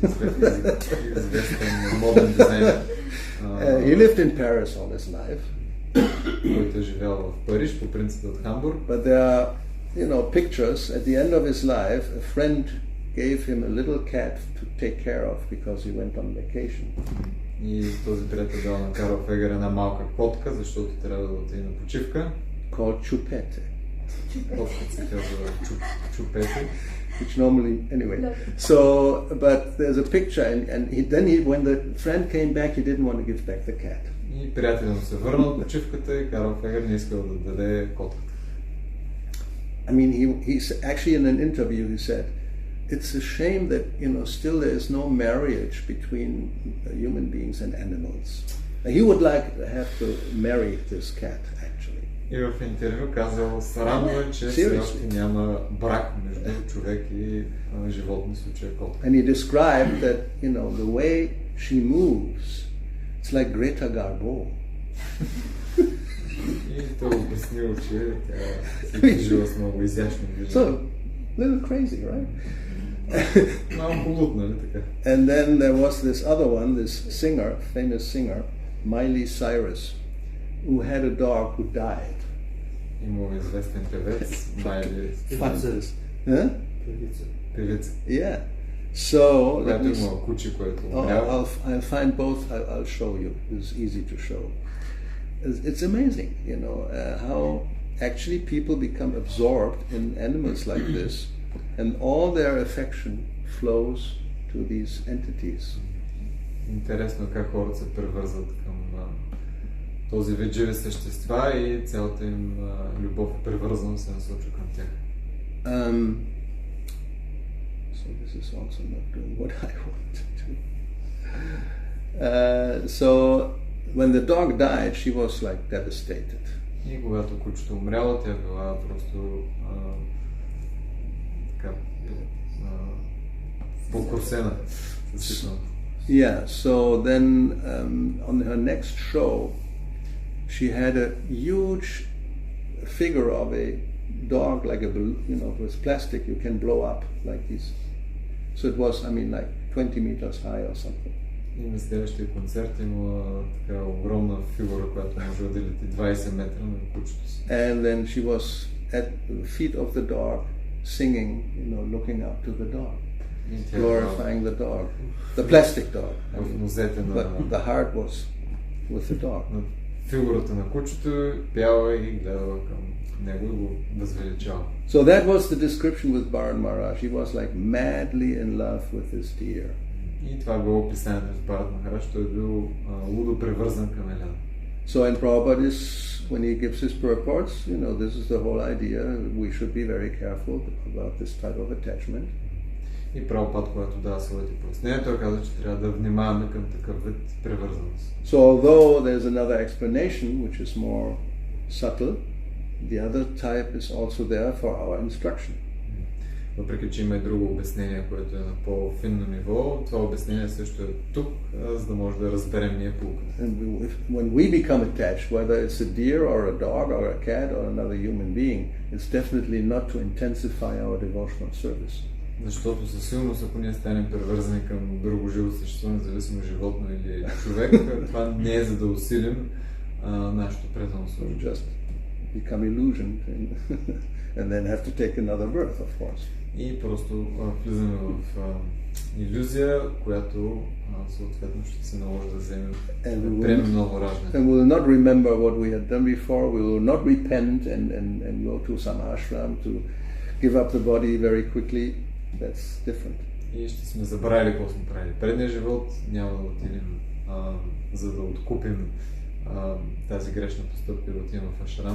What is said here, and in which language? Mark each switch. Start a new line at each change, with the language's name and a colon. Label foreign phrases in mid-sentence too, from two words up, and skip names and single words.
English: Modern designer. He lived in Paris all his life.
Bulgarian: Който е живял в Париж, по принцип от Хамбург.
English: But there are, pictures at the end of his life. A friend gave him a little cat to take care of because he went on vacation.
Bulgarian: И този приятел дал на Карл Фегер една малка котка, защото трябва да отиде на почивка.
English: Called Chupette.
Bulgarian: Котката се казва Chupette.
English: Which normally, anyway. So, but there's a picture, and when the friend came back, he didn't want to give back the cat.
Bulgarian: И приятелят му се върнал от почивката и Карл Фегер не искал да даде котката.
English: I mean, he's actually in an interview, he said, it's a shame that, still there is no marriage between human beings and animals. He would like to have to marry this cat, actually.
Bulgarian: И в интервю казал, срамно че все още няма брак между човек и животни, случая котка.
English: And he described that, the way she moves, it's like Greta Garbo.
Bulgarian: И той обяснил, че тя се движила с много изящно движение.
English: So, little crazy, right?
Bulgarian: Малко луд, нали така?
English: And then there was this other one, this singer, famous singer, Miley Cyrus, who had a dog who died.
Bulgarian: Имал известен певец, Майли
English: Cyrus. Huh?
Bulgarian: Певица.
English: Yeah. So let
Bulgarian: Когато
English: me.
Bulgarian: има куче, което умрява.
English: I'll find both. I'll show you. It's easy to show. It's amazing, how actually people become absorbed in animals like this, and all their affection flows to these entities.
Bulgarian: Интересно как хората се превързват към този вид живи същества и цялата им любов и привързаност се насочва към тях.
English: So this is also not doing what I want to do. So when the dog died, she was like devastated.
Bulgarian: И когато кучето умряло, тя била просто така покрусена.
English: Yeah, so then on her next show, she had a huge figure of a dog, like with plastic you can blow up like this. So it was, like 20 meters high or something.
Bulgarian: И на следващия концерт имала така огромна фигура, която може да лети 20 метра на кучето си.
English: And then she was at the feet of the dog, singing, looking up to the dog, glorifying the dog, the plastic dog. But the heart was with the dog.
Bulgarian: Фигурата на кучето пяла и гледала към него и го възвеличава.
English: So that was the description with Bharat Maharaj. He was like madly in love with this deer.
Bulgarian: И това било описанието с Бхарат Махарадж, той е бил лудо привързан към Елена.
English: So in Prabhupada, when he gives his purports, this is the whole idea. We should be very careful about this type of attachment.
Bulgarian: И Прабхупад, когато дава своите пояснения, той каза, че трябва да внимаваме към такъв вид привързаност.
English: So although there's another explanation which is more subtle, the other type is also there for our instruction.
Bulgarian: Въпреки че има и друго обяснение, което е на по-финно ниво, това обяснение също е тук, за да може да разберем ние полуката.
English: When we become attached, whether it's a deer or a dog or a cat or another human being, it's definitely not to intensify our devotional service.
Bulgarian: Защото със сигурност, ако ние станем привързани към друго живо същество, независимо животно или човек, това не е за да усилим нашето преданно служение.
English: Just become illusioned and then have to take another birth, of course.
Bulgarian: И просто влизаме в илюзия, която съответно ще се наложи да вземем ново раждане.
English: And we will not remember what we had done before. We will not repent and go to some ashram to give up the body very quickly. That's different.
Bulgarian: И ще сме забравили какво сме правили. Предния живот няма да отидем, за да откупим тази грешна постъпка и да отидем в ашрам.